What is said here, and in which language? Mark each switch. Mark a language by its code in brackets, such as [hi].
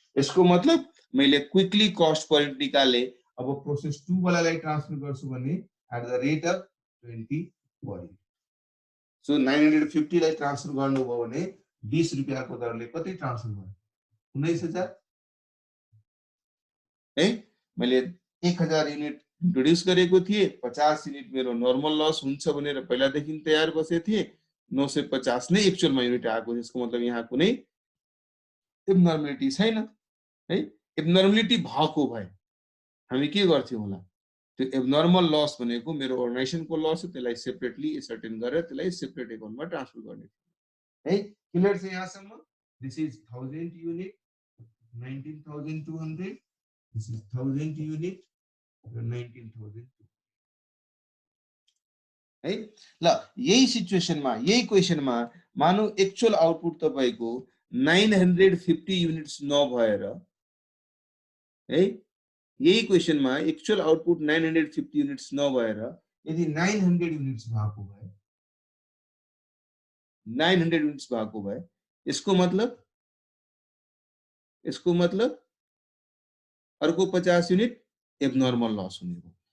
[hi] इसको मतलब [ne] मैले क्विकली कस्ट पर युनिट निकाले। अब प्रोसेस 2 वालालाई ट्रान्सफर गर्छु भने at the rate of 20 per unit. So 950 लाई ट्रान्सफर गर्नुभयो भने 20 रुपैयाँको दरले कति ट्रान्सफर भयो? 19000 है। मैले 1000 युनिट इन्ट्रोड्युस गरेको थिए, 50 युनिट मेरो नर्मल लस हुन्छ भनेर पहिलादेखि तयार बसेको थिए। 950 नै एक्चुअलमा युनिट आएको। यसको मतलब यहाँ कुनै एब्नर्मलिटी छैन है। एब्नर्मलिटी भएको भए हामी के गर्थ्यौं होला? त्यो एब्नर्मल लस भनेको मेरो अर्गनाइजेसनको लस हो, त्यसलाई सेपरेटली सर्टेन गरेर त्यसलाई सेपरेट एकाउन्टमा ट्रान्सफर गर्ने है। क्लियर छ यहाँसम्म? [en] This is 1000 unit 19200, this is 1000 unit 19200 है। [ne] ल यही सिचुएसनमा, यही क्वेशनमा मानौ एक्चुअल आउटपुट तपाईको 950 युनिट्स नभएर है, यही क्वेशनमा एक्चुअल आउटपुट 950 युनिट्स नभएर यदि 900 युनिट्स भएको भए, 900 युनिट्स भएको भए यसको मतलब अर्को 50 युनिट एब्नर्मल लस हुने हो।